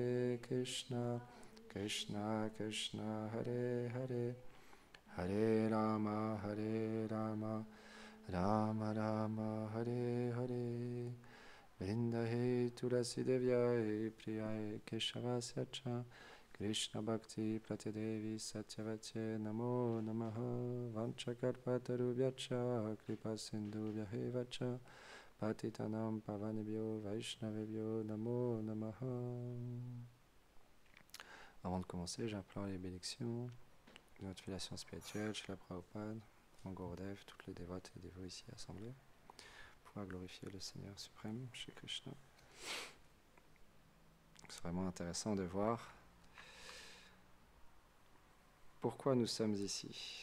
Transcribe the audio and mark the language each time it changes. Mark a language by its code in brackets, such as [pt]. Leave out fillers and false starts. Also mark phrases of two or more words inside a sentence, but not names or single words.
[sa] कृष्ण कृष्ण हरे हरे हरे राम राम राम हरे हरे वृन्दायै तुलसीदेव्यै प्रियायै केशवस्य च कृष्णभक्तिप्रदे देवि सत्यवत्यै नमो नमः वाञ्छाकल्पतरुभ्यश्च कृपासिन्धुभ्य एव च पतितानां पावनेभ्यो वैष्णवेभ्यो नमो नमः. [fr] Avant de commencer, j'implore les bénédictions de notre filiation spirituelle, Srila Prabhupada, mon Gurudev, toutes les dévotes et dévots ici assemblés, pour pouvoir glorifier le Seigneur suprême, Shri Krishna. C'est vraiment intéressant de voir pourquoi nous sommes ici.